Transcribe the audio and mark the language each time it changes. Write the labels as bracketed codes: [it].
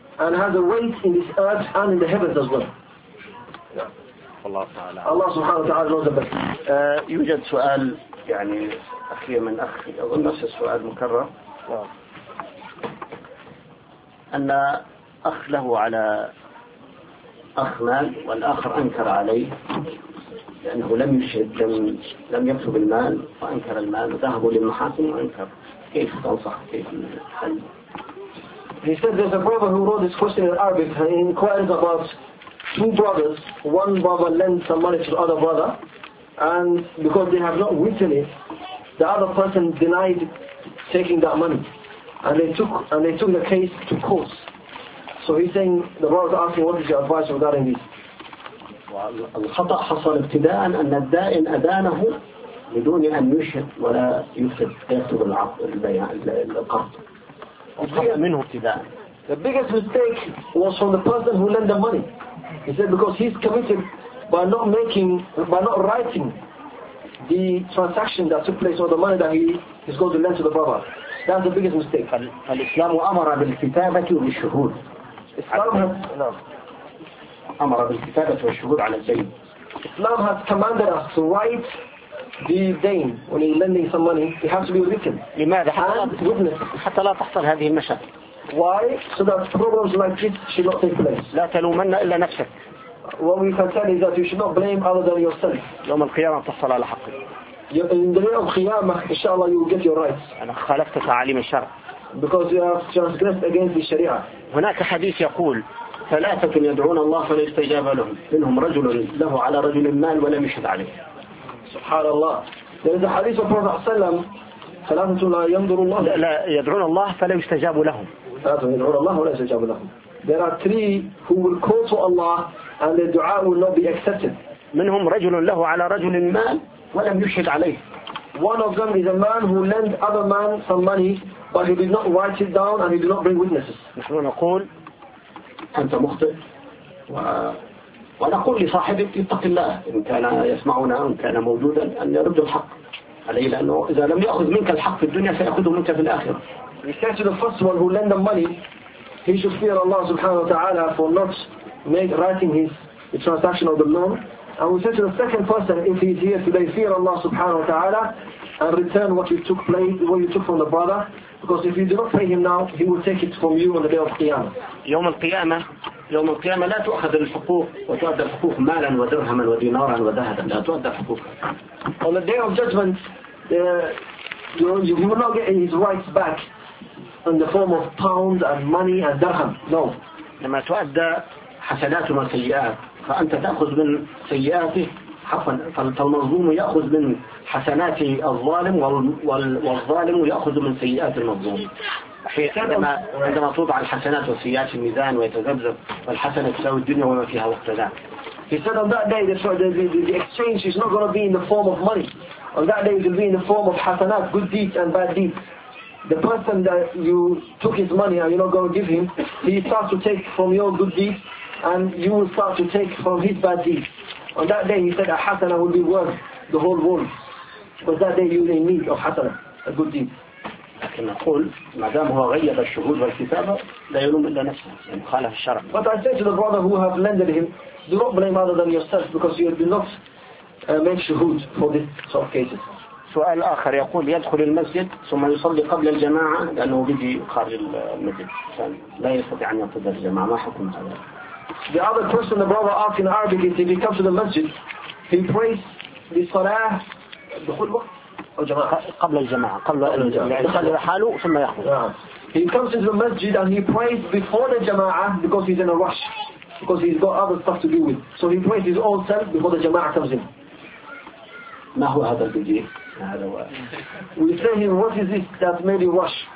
[en] And has a weight in this earth and in the heavens as well. Yeah. Allah subhanahu wa ta'ala knows the best. [ar] يوجد سؤال يعني أخي من أخي أظن نفس السؤال مكرر. أن أخ له على أخ مال والآخر أنكر عليه لأنه لم يشهد لم يطلب المال فأنكر المال وذهبوا للمحاكم وأنكر. كيف تنصح كيف الحل؟ [en] He said there's a brother who wrote this question in Arabic and he inquires about two brothers. One brother lends some money to the other brother and because they have not witnessed, the other person denied taking that money and they took the case to court. So he's saying, the brother is asking, what is your advice regarding this? [ar] الخطأ حصل ابتداء أن الدائن أدانه بدون أن يشهد ولا يكتب البيع القرض. [en] The biggest mistake was from the person who lent the money. He said because he's committed by not writing the transaction that took place or the money that he is going to lend to the brother. That's the biggest mistake. [ar] فالإسلام أمر بالكتابة والشهود. أمر بالكتابة والشهود على الدين. [en] Islam has commanded us to write the dain when you're lending some money, it has to be written. [ar] لماذا؟ [en] Witness. [ar] حتى لا تحصل هذه المشاكل. [en] Why? So that problems like this should not take place. [ar] لا تلومن إلا نفسك. [en] What we can tell is that you should not blame other than yourself. [ar] يوم القيامة تحصل على حقك. [en] In the day of Qiyamah, inshallah, you will get your rights. [ar] أنا خالفت تعاليم الشرع. [en] Because you have transgressed against the Sharia. [ar] هناك حديث يقول ثلاثة يدعون الله فلا يستجاب لهم منهم رجل له على رجل المال ولم يشهد عليه. سبحان الله. [en] There is a hadith of Prophet [ar] صلى الله عليه وسلم. ثلاثة لا ينظر الله. لا يدعون الله فلا يستجاب لهم. ثلاثة يدعون الله ولا يستجاب لهم. [en] There are three who will call to Allah and their dua will not be accepted. [ar] منهم رجل له على رجل المال ولم يشهد عليه. [en] One of them is a man who lent other man some money, but he did not write it down and he did not bring witnesses. [ar] نحن نقول أنت مخطئ ونقول لصاحبك اتق الله إن كان يسمعنا إن كان موجودا أن يرد الحق عليه لأنه إذا لم يأخذ منك الحق في الدنيا سيأخذه منك في الآخرة. [en] He said to the first one who lent them money, he should fear Allah subhanahu wa ta'ala for not writing the transaction of the loan. And we said to the second person, if he is here today, fear Allah subhanahu wa ta'ala and return what you took from the brother. Because if you do not pay him now, he will take it from you on the day of Qiyamah. [ar] يوم القيامة يوم القيامة لا تؤخذ الحقوق وتؤدى الحقوق مالا ودرهما ودينارا وذهبا لا تؤدى الحقوق. [en] On the day of judgment, you will not get his rights back in the form of pounds and money and dirham. No. [ar] لما تؤدى حسنات وسيئات فأنت تأخذ من سيئاته حقاً فالمظلوم يأخذ من حسنات الظالم والظالم يأخذ من سيئات المظلوم. عندما توضع الحسنات والسيئات في الميزان ويتذبذب والحسنة تساوي الدنيا وما فيها وقت ذاك. [en] He said on that day the exchange is not going to be in the form of money. On that day it will be in the form of حسنات, good deeds and bad deeds. The person that you took his money and you're not going to give him, he starts to take from your good deeds and you will start to take from his bad deeds. On that day he said a hasana will be worth the whole world. Because that day you will need a hasana, a good deed. But I said to the brother who have lended him, do not blame other than yourself because you did not make shuhud for this sort of cases. [ar] سؤال آخر يقول يدخل المسجد ثم يصلي قبل الجماعة لأنه بيجي خارج المسجد لا يستطيع أن ينتظر الجماعة ما حكم هذا؟ [en] The other question the brother asked in Arabic is if he comes to the masjid, he prays the salah [ar] دخول وقت أو جماعة قبل الجماعة قبل الجماعة لحاله ثم يخرج. [en] He comes into the masjid and he prays before the جماعة because he's in a rush because he's got other stuff to deal with. So he prays his own self before the جماعة comes in. [ar] ما هو هذا البيجي؟ [en] We say him, what is this that made you rush?